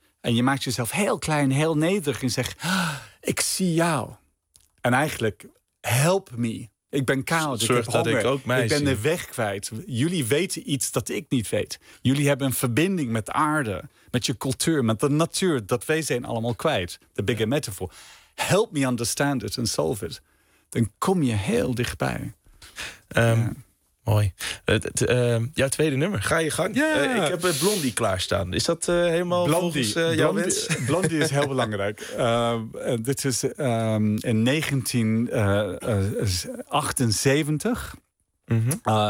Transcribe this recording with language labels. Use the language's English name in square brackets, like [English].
[Dutch] En je maakt jezelf heel klein, heel nederig en zegt, ik zie jou. En eigenlijk, help me. Ik ben koud, zorg ik heb honger, dat ik, ook mij ik ben zie. De weg kwijt. Jullie weten iets dat ik niet weet. Jullie hebben een verbinding met aarde, met je cultuur, met de natuur. Dat wij zijn allemaal kwijt, de [English] bigger metaphor. Help me understand it and solve it. [Dutch] Dan kom je heel dichtbij. Mooi. Jouw tweede nummer, ga je gang. Yeah. Ik heb Blondie klaarstaan. Is dat helemaal Blondie, volgens jouw Blondie, wens? Blondie is heel belangrijk. Dit is in 1978. Mm-hmm.